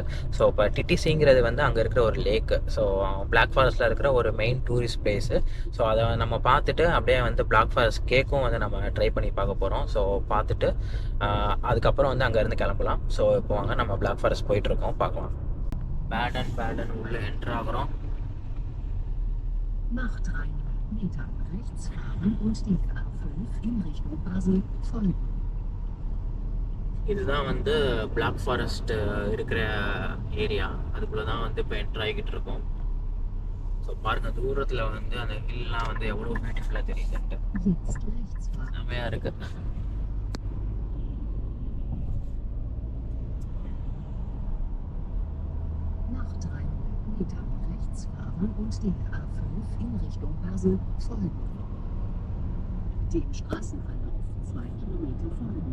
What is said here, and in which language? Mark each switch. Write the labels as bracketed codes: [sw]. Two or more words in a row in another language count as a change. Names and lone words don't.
[ta] ஸோ இப்போ டிடிசிங்கிறது வந்து அங்கே இருக்கிற ஒரு லேக்கு. ஸோ பிளாக் ஃபாரஸ்ட்டில் இருக்கிற ஒரு [en] main tourist place. [ta] ஸோ அதை நம்ம பார்த்துட்டு அப்படியே வந்து பிளாக் ஃபாரஸ்ட் கேக்கும் வந்து நம்ம ட்ரை பண்ணி பார்க்க போகிறோம். ஸோ பார்த்துட்டு அதுக்கப்புறம் வந்து அங்கேருந்து கிளம்பலாம். ஸோ இப்போ வாங்க நம்ம பிளாக் ஃபாரஸ்ட் போயிட்டுருக்கோம், பார்க்கலாம். பேடன் உள்ளே என்ட்ரு ஆகிறோம். [de] Meter rechts fahren und die A5 in Richtung Basel folgen. [ta] இதுதான் வந்து பிளாக் ஃபாரஸ்ட் இருக்கிற ஏரியா. அதுக்குள்ளே தான் வந்து இப்போ என்ட்ரு ஆகிக்கிட்டு இருக்கோம். ஸோ பாருங்கள் தூரத்தில் வந்து அந்த ஹில்லாம் வந்து எவ்வளோ பியூட்டிஃபுல்லாக தெரியுதுன்ட்டு செம்மையாக இருக்குது. [de] Nach 300 Metern rechts fahren und die A5 in Richtung Basel folgen. Dem Straßenverlauf 2 Kilometer folgen.